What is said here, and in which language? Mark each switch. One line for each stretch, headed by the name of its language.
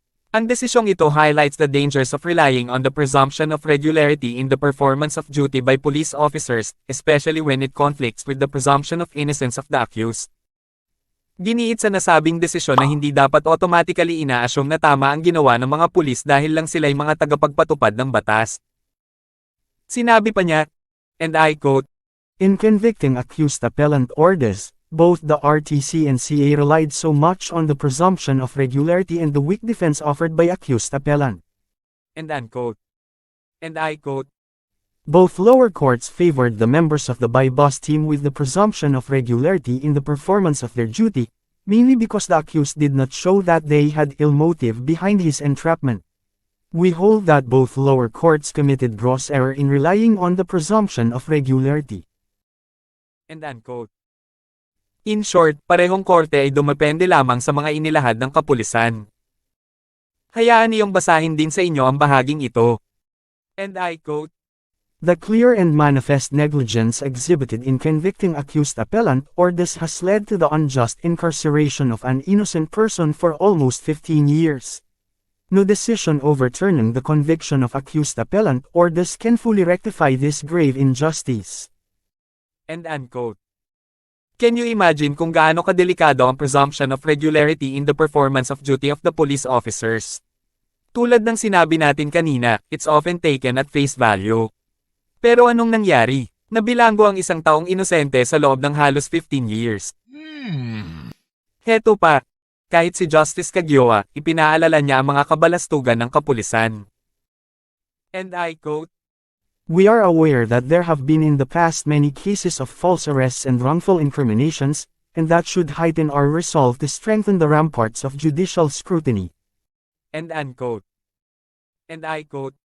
Filipino: Ang desisyong ito
English: highlights the dangers of relying on the presumption of regularity in the performance of duty by police officers, especially when it conflicts with the presumption of innocence of the accused.
Filipino: Giniit sa nasabing desisyon na hindi dapat automatically ina-assume na tama ang ginawa ng mga pulis dahil lang sila'y mga tagapagpatupad ng batas. Sinabi pa niya,
English: and I quote, In convicting accused appellant Ordes, both the RTC and CA relied so much on the presumption of regularity and the weak defense offered by accused appellant. and unquote. And I quote, Both lower courts favored the members of the by-boss team with the presumption of regularity in the performance of their duty, mainly because the accused did not show that they had ill motive behind his entrapment. We hold that both lower courts committed gross error in relying on the presumption of regularity. and unquote. In short,
Filipino: parehong korte ay dumepende lamang sa mga inilahad ng kapulisan. Hayaan niyong basahin din sa inyo ang bahaging ito.
English: And I quote, The clear and manifest negligence exhibited in convicting accused appellant Ordes has led to the unjust incarceration of an innocent person for almost 15 years. No decision overturning the conviction of accused appellant Ordes can fully rectify this grave injustice. and unquote. Can you imagine
Filipino: kung gaano kadelikado ang
English: presumption of regularity in the performance of duty of the police officers?
Filipino: Tulad ng sinabi natin kanina,
English: it's often taken at face value.
Filipino: Pero anong nangyari? Nabilanggo ang isang taong inosente sa loob ng halos 15 years. Heto pa, kahit si Justice Cagioa, ipinaalala niya ang mga kabalastugan ng kapulisan.
English: And I quote, We are aware that there have been in the past many cases of false arrests and wrongful incriminations, and that should heighten our resolve to strengthen the ramparts of judicial scrutiny. and unquote. And I quote,